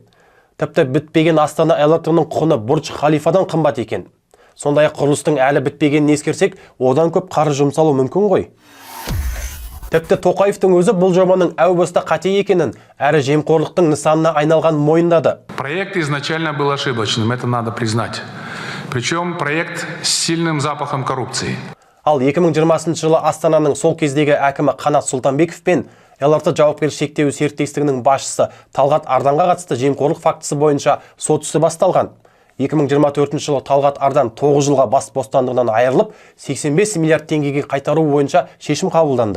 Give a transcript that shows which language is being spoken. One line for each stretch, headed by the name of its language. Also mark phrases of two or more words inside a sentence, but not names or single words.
Kazakh: Тіпті бітпеген Астана ЛРТ-ның құны Бурдж-Халифадан қымбат екен. Сондай құрылыстың әлі бітпегенін ескерсек, одан көп қаржы жұмсалу мүмкін ғой. Тіпті Тоқаевтың өзі бұл жобаның әу баста қате екенін, әрі жемқорлықтың нысанына айналған мойындады.
Russian: Проект изначально был ошибочным, это надо признать. Причем проект с сильным запахом коррупции.
Kazakh: Ал 2020 жылы Астананың сол кездегі әкімі Қанат Сұлтанбеков пен ЛРТ жауапкершілігі шектеулі серіктестігінің басшысы Талғат Арданға қатысты жемқорлық фактісі бойынша сот ісі басталған. 2024 жылы Талғат Ардан 9 жылға бас бостандығынан айырылып, 85 миллиард теңгеге қайтару бойынша шешім қабылданды.